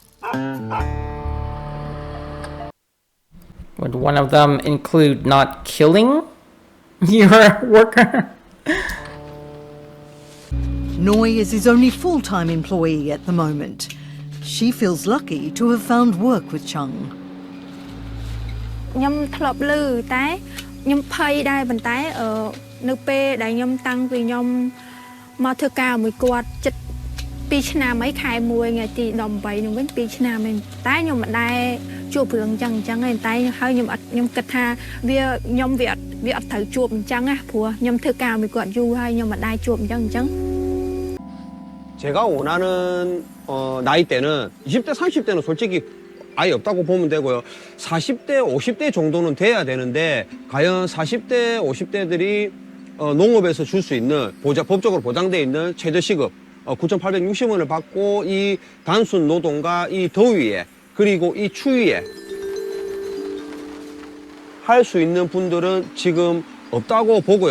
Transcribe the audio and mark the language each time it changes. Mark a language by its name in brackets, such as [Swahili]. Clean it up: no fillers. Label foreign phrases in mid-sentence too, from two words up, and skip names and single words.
[English] Would one of them include not killing your worker? Noi is his only full-time employee at the moment. She feels lucky to have found work with Chung. [Khmer] ខ្ញុំធ្លាប់ឮតែខ្ញុំភ័យដែរប៉ុន្តែនៅពេលដែលខ្ញុំតាំងពីខ្ញុំមកធ្វើការមួយគាត់ចិត្ត2ឆ្នាំហើយខែ1ថ្ងៃទី18ខ្ញុំវិញ2ឆ្នាំហើយតែខ្ញុំមិនដែល ជួបរឿងអញ្ចឹងឯងតែហើយខ្ញុំគិតថាខ្ញុំវាអត់ត្រូវជួបអញ្ចឹងណាព្រោះខ្ញុំធ្វើការមួយគាត់យូរហើយខ្ញុំមិនដែរជួបអញ្ចឹង [Korean] 제가 원하는 나이대는 20대, 30대는 솔직히 아예 없다고 보면 되고요. 40대, 50대 정도는 돼야 되는데 과연 40대, 50대들이 농업에서 줄 수 있는 법적으로 보장돼 있는 최저시급 9,860원을 받고 이 단순 노동과 이 더위에 그리고 이 추위에 할 수 있는 분들은 지금 없다고 보고요.